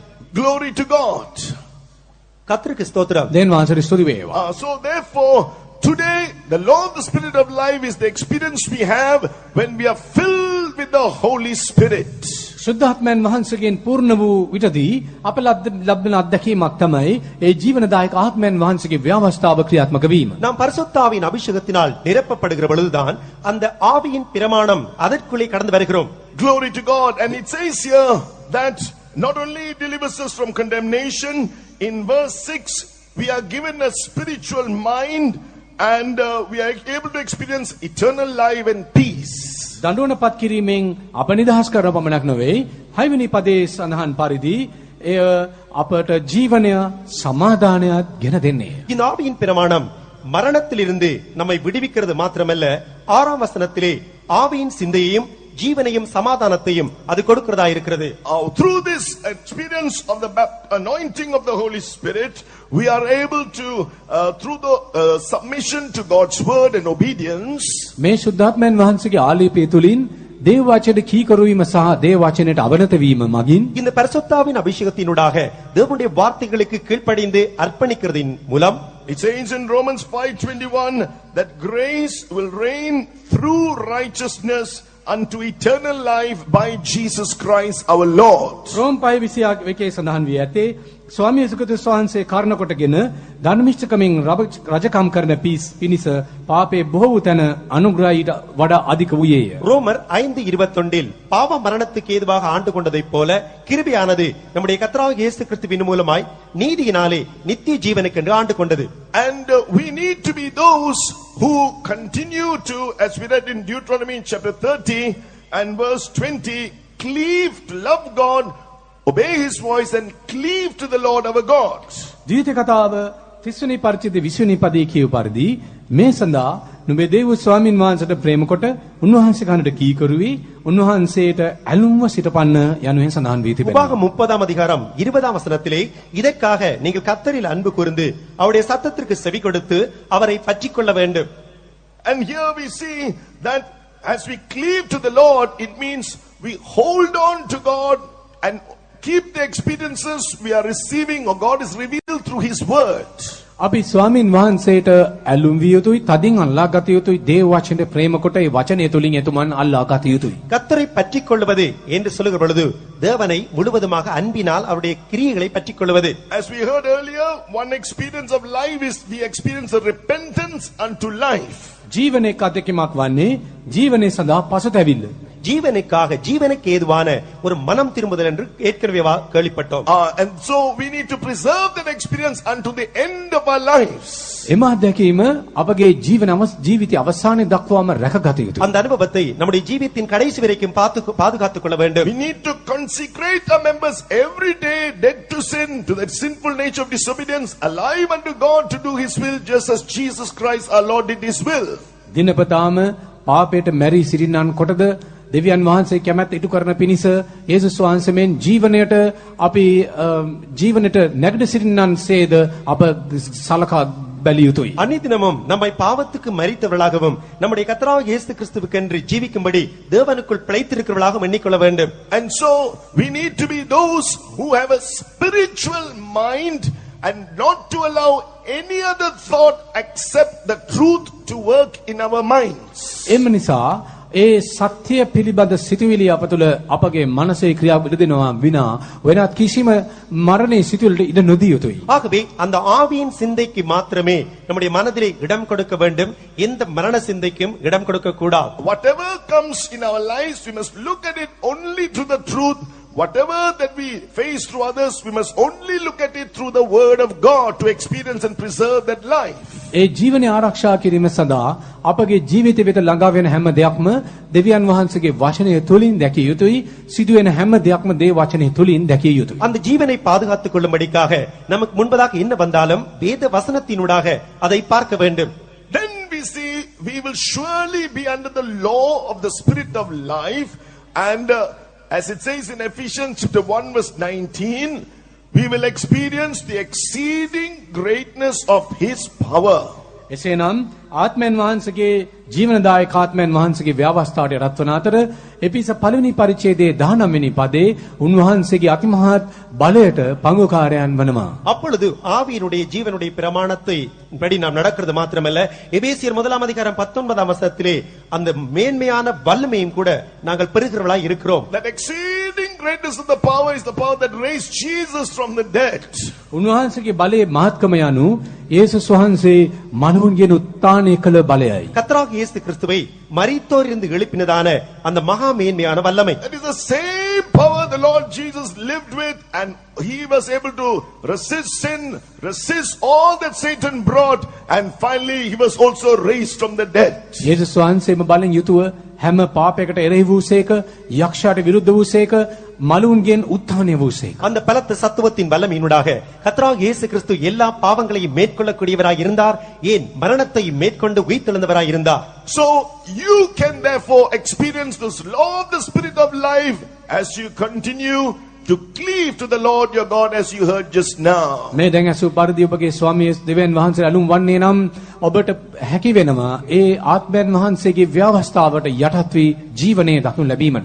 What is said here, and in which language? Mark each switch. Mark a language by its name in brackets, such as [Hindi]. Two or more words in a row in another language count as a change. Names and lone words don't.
[English] Glory to God. [Tamil] கர்த்தருக்கு ஸ்தோத்திரம். [Sinhala] දෙවියන් වහන්සේට ස්තුති වේවා. [English] So therefore, today the law of the spirit of life is the experience we have when we are filled with the Holy Spirit. [Sinhala] සුද්ධාත්මයන් වහන්සේගෙන් පූර්ණ වූ විටදී අප ලබන අත්දැකීමක් තමයි ඒ ජීවනදායක ආත්මයන් වහන්සේගේ ව්‍යවස්ථාව ක්‍රියාත්මක වීම. [Tamil] நாம் பரிசுத்த ஆவியின் அபிஷேகத்தினால் நிரப்பப்படுகிற பொழுதுதான் அந்த ஆவியின் பிரமாணம் அதற்குள்ளே கடந்து வருகிறோம். [English] Glory to God. And it says here that not only delivers us from condemnation, in verse 6 we are given a spiritual mind and we are able to experience eternal life and peace. [Sinhala] දඬුවන පත් කිරීමෙන් අප නිදහස් කරන පමණක් නොවේ, 6 වෙනි පදයේ සඳහන් පරිදි එය අපට ජීවනය සමාදානයත් ගෙන දෙන්නේ. [Tamil] இந்த ஆவியின் பிரமாணம் மரணத்திலிருந்து நம்மை விடுவிக்கிறது மாத்திரமல்ல, 6ஆம் வசனத்திலே ஆவியின் சிந்தையையும் ஜீவனையும் சமாதானத்தையும் அது கொடுக்கிறதா இருக்கிறது. [English] Through this experience of the anointing of the Holy Spirit, we are able to through the submission to God's word and obedience, [Sinhala] මේ සුද්ධාත්මයන් වහන්සේගේ ආලේපය තුලින් දේව වචනයට කීකරු වීම සහ දේව වචනයට අවනත වීම මගින් [Tamil] இந்த பரிசுத்தாவின் அபிஷேகத்தினூடாக தேவனுடைய வார்த்தைகளுக்கு கீழ்ப்படிந்து அர்ப்பணிக்கிறதின் மூலம், [English] it says in Romans 5:21 that grace will reign through righteousness unto eternal life by Jesus Christ our Lord. [Sinhala] රෝම 5:21 සඳහන් වී ඇත්තේ ස්වාමී යේසුස් ක්‍රිස්තුස් වහන්සේ කාරණ කොටගෙන ධර්මිෂ්ඨකමින් රජකම් කරන පිණිස පාපේ බොහෝ වූ තැන අනුග්‍රහයට වඩා අධික වූයේය. [Tamil] ரோமர் 5:21 பாவ மரணத்துக்கு ஏதுவாக ஆண்டு கொண்டதைப் போல கிருபையானது நம்முடைய கர்த்தராகிய இயேசு கிறிஸ்துவின் மூலமாய் நீதியினாலே நித்திய ஜீவனுக்கென்று ஆண்டு கொண்டது. [English] And we need to be those who continue to, as we read in Deuteronomy chapter 30 and verse 20, cleave to love God, obey his voice and cleave to the Lord our God. [Sinhala] ජීවිත කතාව 30 වෙනි පරිච්ඡේදයේ 20 වෙනි පදයේ කියු පරිදි මේ සඳහා නුඹේ දේව ස්වාමින් වහන්සේට ප්‍රේම කොට උන්වහන්සේ කනට කීකරු වී උන්වහන්සේට ඇලුම්ව සිටපන්න යනුවෙන් සඳහන් වී තිබෙනවා. [Tamil] உபாகம் 30ஆம் அதிகாரம் 20ஆம் வசனத்திலே இதற்காக நீங்கள் கர்த்தரில் அன்பு கூர்ந்து அவருடைய சத்தத்திற்கு செவி கொடுத்து அவரை பற்றிக்கொள்ள வேண்டும். [English] And here we see that as we cleave to the Lord, it means we hold on to God and keep the experiences we are receiving or God is revealed through his word. [Sinhala] අපි ස්වාමින් වහන්සේට ඇලුම් විය යුතුයි, තදින් අල්ලා ගත යුතුයි, දේව වචනේ ප්‍රේම කොට ඒ වචනය තුලින් එතුමන් අල්ලා ගත යුතුයි. [Tamil] கர்த்தரை பற்றிக்கொள்வது என்று சொல்லுகிற பொழுது தேவனை முழுவதுமாக அன்பினால் அவருடைய கிரியைகளை பற்றிக்கொள்வது. [English] As we heard earlier, one experience of life is the experience of repentance unto life. [Sinhala] ජීවනයේ අධ්‍යක්ෂකමක් වන්නේ ජීවනයේ සඳහා පසුතැවිල්ල. [Tamil] ஜீவனுக்காக ஜீவனுக்கு ஏதுவான ஒரு மனம் திரும்புதல் என்று ஏற்கனவே கேள்விப்பட்டோம். [English] And so we need to preserve that experience unto the end of our lives. [Sinhala] එම අත්දැකීම අපගේ ජීවිතය අවසානයේ දක්වාම රැකගත යුතුයි. [Tamil] அந்த அனுபவத்தை நம்முடைய ஜீவித்தின் கடைசி வரைக்கும் பாதுகாத்துக் கொள்ள வேண்டும். [English] We need to consecrate our members every day, dead to sin, to that sinful nature of disobedience, alive unto God to do His will, just as Jesus Christ our Lord did His will. [Sinhala] දිනපතාම පාපයට මැරී සිටින්නන් කොටද දෙවියන් වහන්සේ කැමැත්ත ඉටු කරන පිණිස යේසුස් වහන්සේ මෙන් ජීවනයට අපි ජීවනයට නැගිට සිටින්නන්සේද අප සලකා බැලිය යුතුයි. [Tamil] அன்னிதினமும் நம்மை பாவத்துக்கு மரித்தவர்களாகவும் நம்முடைய கர்த்தராகிய இயேசு கிறிஸ்துவுக்கென்று ஜீவிக்கும்படி தேவனுக்குள் பிழைத்திருக்கிறவர்களாகவும் எண்ணிக்கொள்ள வேண்டும். [English] And so we need to be those who have a spiritual mind and not to allow any other thought except the truth to work in our minds. [Sinhala] එම නිසා ඒ සත්‍ය පිළිබඳ සිතුවිලි අප තුළ අපගේ මනසේ ක්‍රියා විදෙනවා විනා වෙනත් කිසිම මරණයේ සිතුවිල්ලට ඉඩ නොදිය යුතුයි. [Tamil] ஆகவே அந்த ஆவியின் சிந்தைக்கு மாத்திரமே நம்முடைய மனதிலே இடம் கொடுக்க வேண்டும். எந்த மரண சிந்தைக்கும் இடம் கொடுக்க கூடாது. [English] Whatever comes in our lives, we must look at it only to the truth. Whatever that we face through others, we must only look at it through the word of God to experience and preserve that life. [Sinhala] ඒ ජීවනය ආරක්ෂා කිරීම සඳහා අපගේ ජීවිතය වෙත ළඟා වෙන හැම දෙයක්ම දෙවියන් වහන්සේගේ වචනය තුලින් දැකිය යුතුයි. සිදුවෙන හැම දෙයක්ම දේ වචනය තුලින් දැකිය යුතුයි. [Tamil] அந்த ஜீவனை பாதுகாத்துக் கொள்ளும்படிக்காக நமக்கு முன்பதாக என்ன வந்தாலும் வேத வசனத்தினூடாக அதை பார்க்க வேண்டும். [English] Then we see we will surely be under the law of the spirit of life, and as it says in Ephesians chapter 1 verse 19, we will experience the exceeding greatness of His power. [Sinhala] එසේනම් ආත්මයන් වහන්සේගේ ජීවනදායක ආත්මයන් වහන්සේගේ ව්‍යවස්ථාවට රත් වන අතර එපිස පළවෙනි පරිච්ඡේදයේ 19 වෙනි පදේ උන්වහන්සේගේ අතිමහත් බලයට පංගුකාරයන් වනවා. [Tamil] அப்பொழுது ஆவியினுடைய ஜீவனுடைய பிரமாணத்தை படி நாம் நடக்கிறது மாத்திரமல்ல, எபேசியர் 1 அதிகாரம் 19 வசனத்திலே அந்த மேன்மையான வல்லமையும் கூட நாங்கள் பெறுகிறவர்களாய் இருக்கிறோம். [English] That exceeding greatness of the power is the power that raised Jesus from the dead. [Sinhala] උන්වහන්සේගේ බලයේ මහත්කම යනු යේසුස් වහන්සේ මනුන්ගෙන් උත්ථානය කළ බලයයි. [Tamil] கர்த்தராகிய இயேசு கிறிஸ்துவை மரித்தோரிலிருந்து எழுப்பினதான அந்த மகா மேன்மையான வல்லமை. [English] That is the same power the Lord Jesus lived with, and He was able to resist sin, resist all that Satan brought, and finally He was also raised from the dead. [Sinhala] යේසුස් වහන්සේම බලෙන් යුතුව හැම පාපයකට එරෙහි වූසේක, යක්ෂයාට විරුද්ධ වූසේක, මලුන්ගෙන් උත්ථානය වූසේක. [Tamil] அந்த பலத்த சத்துவத்தின் வல்லமையினூடாக கர்த்தராகிய இயேசு கிறிஸ்து எல்லா பாவங்களையும் மேற்கொள்ளக்கூடியவராய் இருந்தார். ஏன் மரணத்தை மேற்கொண்டு உயிர்த்தெழுந்தவராய் இருந்தார். [English] So you can therefore experience this law of the spirit of life as you continue to cleave to the Lord your God, as you heard just now. [Sinhala] මේ දැන් අසු පරිදි ඔබගේ ස්වාමී දෙවියන් වහන්සේ අලුම් වන්නේ නම් ඔබට හැකි වෙනවා ඒ ආත්මයන් වහන්සේගේ ව්‍යවස්ථාවට යටත් වී ජීවනයේ දක්නු ලැබීමට.